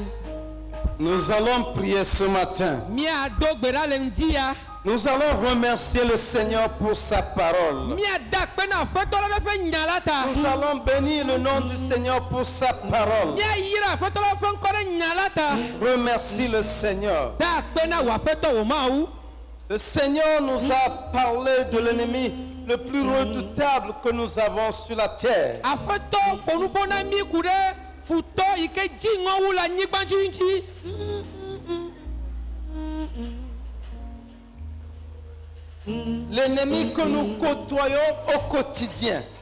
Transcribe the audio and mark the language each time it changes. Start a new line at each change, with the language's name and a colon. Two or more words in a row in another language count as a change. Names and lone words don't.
French: Nous allons prier ce matin.
Ewe: Miado gbe ɖa le ŋdi ya.
French: Nous allons remercier le Seigneur pour sa parole.
Ewe: Miada kpe na aƒetɔ la ƒe nya la ta.
French: Nous allons bénir le nom du Seigneur pour sa parole.
Ewe: Miayira aƒetɔ la ƒe ŋkɔ ɖe nya la ta.
French: Remercie le Seigneur.
Ewe: Da kpe na wò aƒetɔ wò Mawu.
French: Le Seigneur nous a parlé de l'ennemi le plus redoutable que nous avons sur la terre. L'ennemi que nous côtoyons au quotidien.